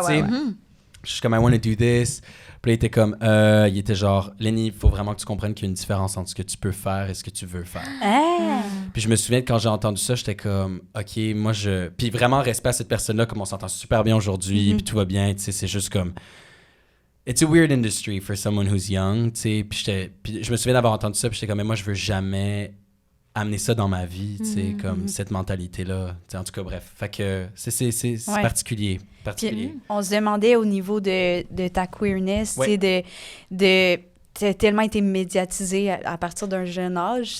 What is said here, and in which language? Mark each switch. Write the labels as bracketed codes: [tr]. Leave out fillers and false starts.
[fr] tu sais. Je suis comme, [en] I want to do this. [fr] Puis là, il était comme, il était genre, Lenny, il faut vraiment que tu comprennes qu'il y a une différence entre ce que tu peux faire et ce que tu veux faire. Puis je me souviens que quand j'ai entendu ça, j'étais comme, OK, moi, Puis vraiment, respect à cette personne-là, comme on s'entend super bien aujourd'hui, puis tout va bien, tu sais, c'est juste comme... [en] It's a weird industry for someone who's young, [fr] tu sais. Puis je me souviens d'avoir entendu ça, puis j'étais comme, mais moi, je veux jamais amener ça dans ma vie, tu sais, comme cette mentalité-là. Tu sais, en tout cas, bref. Fait que c'est particulier. Puis, on se demandait au niveau de ta queerness, Ouais. tu sais, t'as tellement été médiatisé à partir d'un jeune âge.